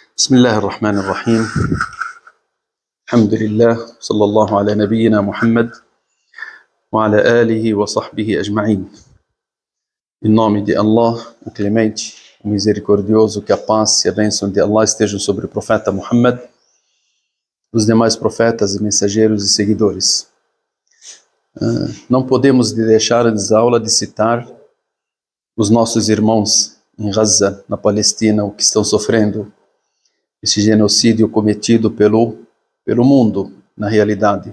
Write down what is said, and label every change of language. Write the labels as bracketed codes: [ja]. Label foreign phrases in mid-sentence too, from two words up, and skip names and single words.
[ar] بسم الله الرحمن الرحيم الحمد لله صلى الله على نبينا محمد وعلى آله وصحبه أجمعين. [pt] Em nome de Allah, o Clemente, o Misericordioso, que a paz e a bênção de Allah estejam sobre o profeta Muhammad, os demais profetas e mensageiros e seguidores. Não podemos deixar antes da aula de citar os nossos irmãos em Gaza, na Palestina, o que estão sofrendo esse genocídio cometido pelo mundo, na realidade.